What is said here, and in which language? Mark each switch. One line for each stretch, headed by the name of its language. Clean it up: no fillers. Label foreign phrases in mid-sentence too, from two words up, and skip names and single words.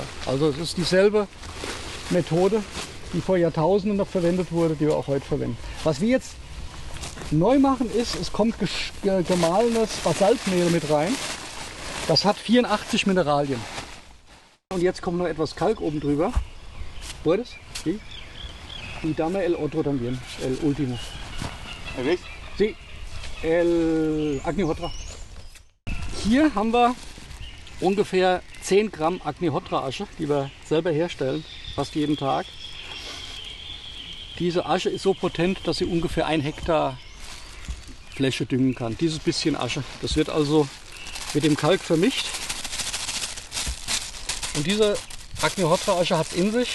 German: Also es ist dieselbe Methode, die vor Jahrtausenden noch verwendet wurde, die wir auch heute verwenden. Was wir jetzt neu machen ist, es kommt gemahlenes Basaltmehl mit rein. Das hat 84 Mineralien. Und jetzt kommt noch etwas Kalk oben drüber.
Spanish: ¿Puedes? Sí. Y dame el otro también, el último. Sí, el Agnihotra.
German: Hier haben wir ungefähr 10 Gramm Agnihotra-Asche, die wir selber herstellen, fast jeden Tag. Diese Asche ist so potent, dass sie ungefähr 1 Hektar Fläche düngen kann. Dieses bisschen Asche. Das wird also mit dem Kalk vermischt. Und diese Agnihotra-Asche hat es in sich.